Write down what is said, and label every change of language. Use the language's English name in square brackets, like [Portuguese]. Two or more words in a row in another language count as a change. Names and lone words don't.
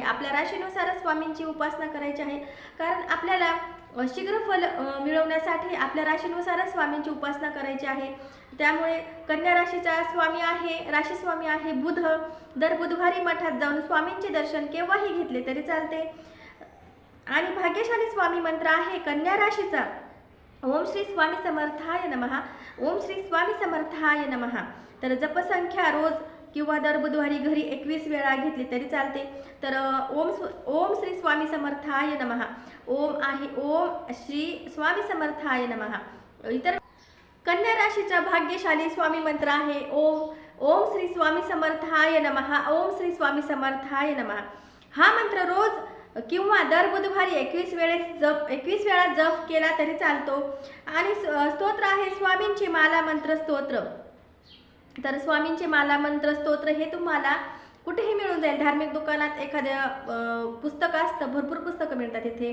[Marathi] आपल्या राशीनुसारच स्वामींची उपासना करायची आहे। कारण आपल्याला शीघ्र फल मिळवण्यासाठी आपल्या राशीनुसारच स्वामींची उपासना करायची आहे। त्यामुळे कन्या राशीचा राशी स्वामी आहे बुध। दर बुधवारी मठात जाऊन स्वामींचे दर्शन केव्हाही घेतले तरी चालते। आणि भाग्यशाली स्वामी मंत्र आहे कन्या राशीचा [Sanskrit] ओम श्री स्वामी समर्थाय नमः। ओम श्री स्वामी समर्थाय नमः। [Marathi] तर जपसंख्या रोज किंवा दर बुधवारी घरी 21 वेळा घेतली तरी चालते। [Sanskrit] तर ओम श्री स्वामी समर्थाय नमः। ओम श्री स्वामी समर्थाय नमः। [Marathi] इतर कन्या राशीचा भाग्यशाली स्वामी मंत्र आहे [Sanskrit] ओम श्री स्वामी समर्थाय नमः। ओम श्री स्वामी समर्थाय नमः [Marathi] हा मंत्र रोज किंवा दर बुधवारी 21 वेळा जप केला तरी चालतो। आणि स्तोत्र आहे स्वामींचे माला मंत्र स्तोत्र। तर स्वामींचे माला मंत्र स्तोत्र हे तुम्हाला कुठेही मिळून जाईल। धार्मिक दुकानात एखाद्या पुस्तक असतं, भरपूर पुस्तकं मिळतात तिथे।